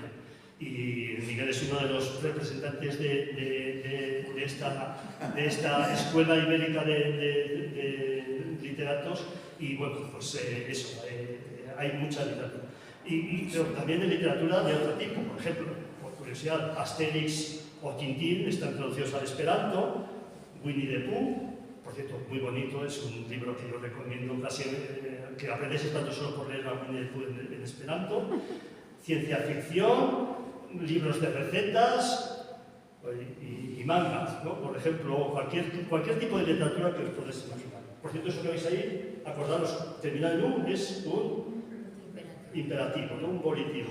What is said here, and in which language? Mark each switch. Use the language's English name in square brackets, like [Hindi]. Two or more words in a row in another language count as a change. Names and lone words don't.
[Spanish] Y Miguel es uno de los representantes de esta escuela ibérica de literatos, y bueno, pues eso, hay mucha literatura. Pero también de literatura de otro tipo, por ejemplo, por curiosidad, Asterix o Tintín están traducidos al esperanto, Winnie the Pooh, por cierto, muy bonito, es un libro que yo recomiendo casi que aprendáis esperanto solo por leer a Winnie the Pooh en esperanto, ciencia ficción, libros de recetas y mangas, ¿no? Por ejemplo, cualquier tipo de literatura que os podáis imaginar. Por cierto, eso que veis ahí, acordaros, terminar en un es un imperativo, no un volitivo.